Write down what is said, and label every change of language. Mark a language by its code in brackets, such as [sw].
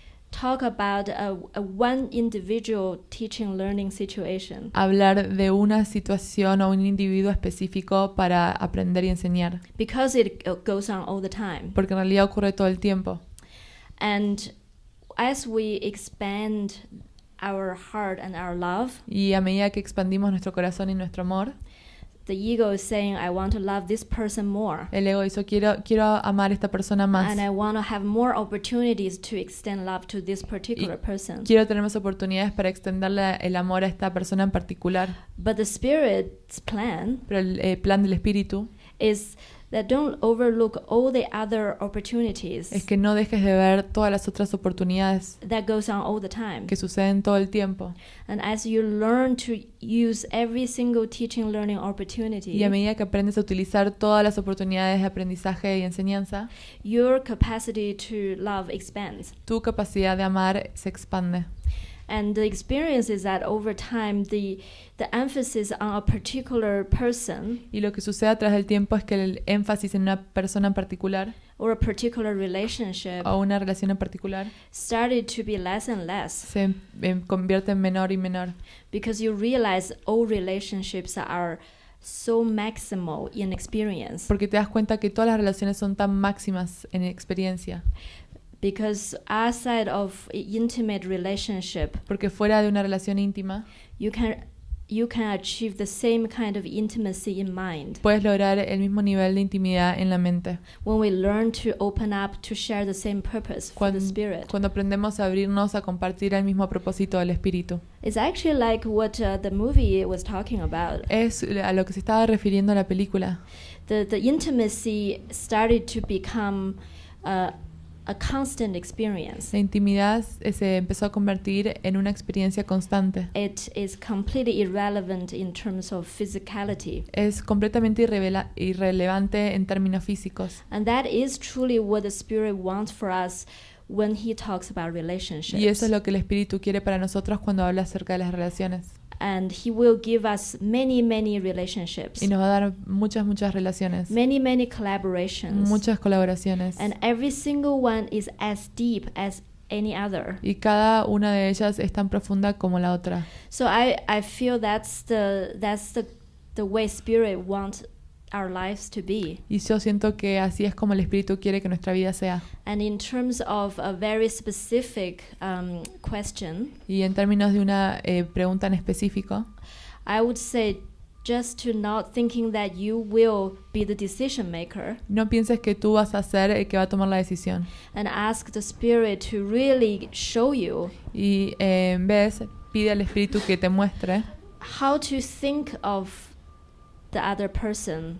[en] talk about a one individual teaching learning situation. [es] Hablar de una situación o un individuo específico para aprender y enseñar. [en] Because it goes on all the time. [es] Porque en realidad ocurre todo el tiempo. [en] And as we expand our heart and our love, [es] y a medida que expandimos nuestro corazón y nuestro amor, [en] the ego is saying, I want to love this person more. [es] El ego dice, quiero amar a esta persona más. [en] And I want to have more opportunities to extend love to this particular person. [es] Quiero tener más oportunidades para extenderle el amor a esta persona en particular. [en] But the Spirit's plan, [es] pero el plan del Espíritu, [en] is that don't overlook all the other opportunities. [es] Es que no dejes de ver todas las otras oportunidades. [en] That goes on all the time. [es] Que suceden todo el tiempo. [en] And as you learn to use every single teaching learning opportunity. [es] Y a medida que aprendes a utilizar todas las oportunidades de aprendizaje y enseñanza, [en] your capacity to love expands. [es] Tu capacidad de amar se expande. [en] And the experience is that over time the emphasis on a particular person, [es] y lo que sucede a través del tiempo es que el énfasis en una persona en particular, [en] or a particular relationship, [es] o una relación en particular, [en] started to be less and less. [es] Se convierte en menor y menor. [en] Because you realize all relationships are so maximal in experience. [es] Porque te das cuenta que todas las relaciones son tan máximas en experiencia. [en] Because outside of intimate relationship, [es] porque fuera de una relación íntima, [en] you can achieve the same kind of intimacy in mind. [es] Puedes lograr el mismo nivel de intimidad en la mente. [en] When we learn to open up to share the same purpose for the Spirit. [es] Cuando aprendemos a abrirnos a compartir el mismo propósito del Espíritu. [en] It's actually like what the movie was talking about. [es] Es a lo que se estaba refiriendo la película. [en] The intimacy started to become a constant experience. [es] La intimidad se empezó a convertir en una experiencia constante. [en] It is completely irrelevant in terms of physicality. [es] Es completamente irrelevante en términos físicos. [en] And that is truly what the Spirit wants for us when he talks about relationships. [es] Y eso es lo que el Espíritu quiere para nosotros cuando habla acerca de las relaciones. [en] And he will give us many relationships. [es] Y nos va a dar muchas relaciones. [en] Many collaborations. [es] Muchas colaboraciones. [en] And every single one is as deep as any other. [es] Y cada una de ellas es tan profunda como la otra. [en] So I feel that's the way Spirit wants our lives to be. [es] Y yo siento que así es como el Espíritu quiere que nuestra vida sea. [en] And in terms of a very specific question, [es] y en términos de una pregunta en específico, [en] I would say just to not thinking that you will be the decision maker. [es] No pienses que tú vas a ser el que va a tomar la decisión. [en] And ask the Spirit to really show you. [es] Y en vez pide al Espíritu que te muestre [en] how to think of the other person.